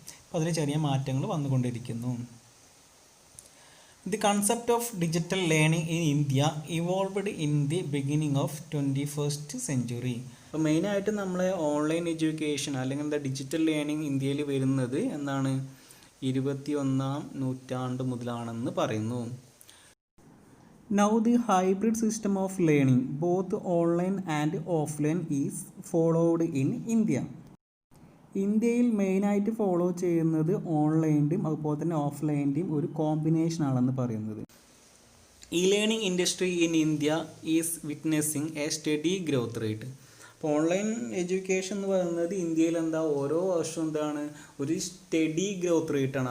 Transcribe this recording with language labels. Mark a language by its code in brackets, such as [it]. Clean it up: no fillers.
[ml] അപ്പോൾ അതിൽ ചെറിയ മാറ്റങ്ങൾ വന്നുകൊണ്ടിരിക്കുന്നു. [en] The concept of digital learning in India evolved in the beginning of 21st century. [ml] അപ്പോൾ മെയിനായിട്ട് നമ്മളെ ഓൺലൈൻ എഡ്യൂക്കേഷൻ അല്ലെങ്കിൽ എന്താ ഡിജിറ്റൽ ലേണിംഗ് ഇന്ത്യയിൽ വരുന്നത് എന്താണ് 21ാം നൂറ്റാണ്ട് മുതലാണെന്ന് പറയുന്നു. [en] Now the hybrid system of learning, both online and offline, is followed in India. [ml] ഇന്ത്യയിൽ മെയിനായിട്ട് ഫോളോ ചെയ്യുന്നത് ഓൺലൈൻ്റെയും അതുപോലെ തന്നെ ഓഫ്ലൈൻ്റെയും ഒരു കോമ്പിനേഷൻ ആണെന്ന് പറയുന്നത്. [en] E learning industry in India is witnessing a steady growth rate. [ml] അപ്പോൾ ഓൺലൈൻ എഡ്യൂക്കേഷൻ എന്ന് പറയുന്നത് ഇന്ത്യയിൽ ഓരോ വർഷവും ഒരു സ്റ്റഡി ഗ്രോത്ത് റേറ്റാണ്.